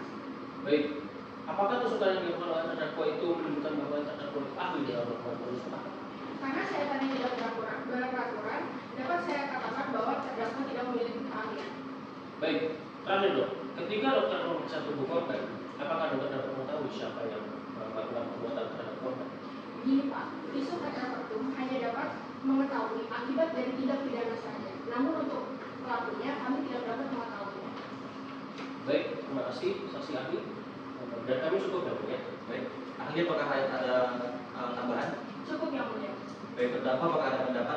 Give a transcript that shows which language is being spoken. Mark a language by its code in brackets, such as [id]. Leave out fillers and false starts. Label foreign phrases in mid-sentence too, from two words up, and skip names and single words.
[id] Baik, apakah tusukan yang dilakukan oleh terdakwa itu menunjukkan bahwa terdakwa ahli dalam melakukan penusukan? Karena sayatannya tidak beraturan, dapat saya katakan bahwa terdakwa tidak memiliki keahlian. Baik, terakhir dok, ketika dokter memeriksa tubuh korban, apakah dokter dapat mengetahui siapa yang melakukan perbuatan terhadap korban? Begini Pak, [la] visum et repertum [id] hanya dapat mengetahui akibat dari tindak pidana saja. Namun untuk pelakunya kami tidak dapat mengetahuinya. Baik, terima kasih saksi ahli. Dan kami cukup ya. Baik, ahli apakah ada tambahan? Cukup yang mulia. Baik, terdakwa apakah ada pendapat?